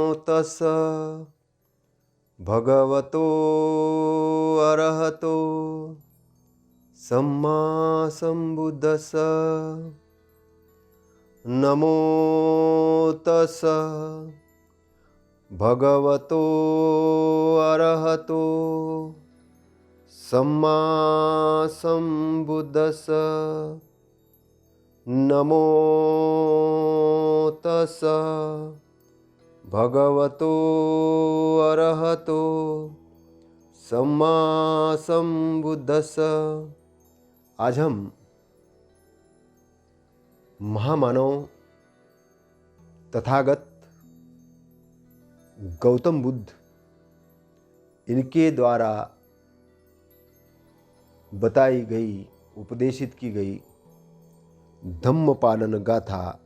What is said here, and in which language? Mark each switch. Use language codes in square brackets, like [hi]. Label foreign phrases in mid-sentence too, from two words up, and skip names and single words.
[pi] तस् भगवतो अरहतो सम्मा सम्बुद्धस्स नमो तस् भगवतो अरहतो सम्मा सम्बुद्धस्स नमो तस् भगवतो अरहतो सम्मा सम्बुद्धस्स। [hi] आज हम महामानव तथागत गौतम बुद्ध इनके द्वारा बताई गई, उपदेशित की गई धम्म पालन गाथा